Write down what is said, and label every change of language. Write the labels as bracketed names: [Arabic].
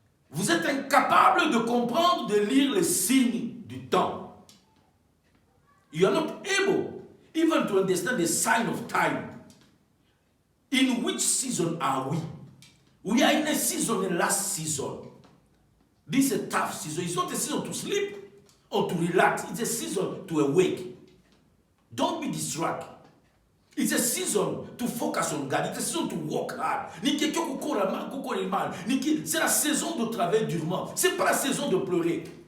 [French] Vous êtes incapable de comprendre, de lire les signes du temps. [English] You are not able even to understand the sign of time. In which season are we? We are in a season, in last season. This is a tough season. It's not a season to sleep or to relax. It's a season to awake. Don't be distracted. It's a season to focus on God. It's a season to work hard. [French] C'est la saison de travailler durement. C'est pas la saison de pleurer.